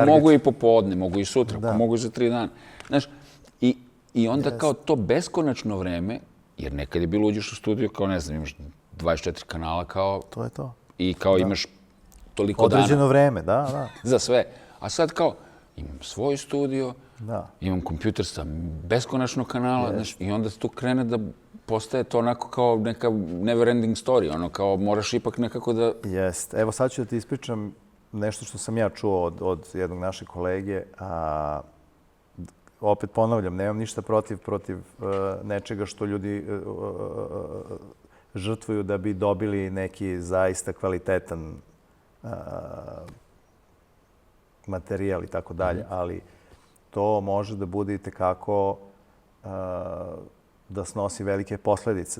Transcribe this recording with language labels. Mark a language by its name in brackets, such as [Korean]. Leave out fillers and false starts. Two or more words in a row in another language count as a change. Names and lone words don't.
[Serbian] Mogu i popodne, mogu i sutra, mogu i za 3 dana. Znaš, i onda kao to beskonačno vreme, jer nekad je bilo uđeš u studiju kao ne znam, imaš 24 kanala kao... To je to. I kao imaš toliko dana. Određeno vreme, da. Za sve. A sad kao imam svoj studio, imam kompjuter sa beskonačno kanala, znaš, i onda tu krene da postaje to onako kao neka [English] never ending story, [Serbian] kao moraš ipak nekako da... Jest. Evo sad ću da ti ispričam nešto što sam ja čuo od jednog našeg kolege. Opet ponavljam, nemam ništa protiv nečega što ljudi žrtvuju da bi dobili neki zaista kvalitetan materijal i tako dalje, ali to može da bude i tekako da snosi velike posledice.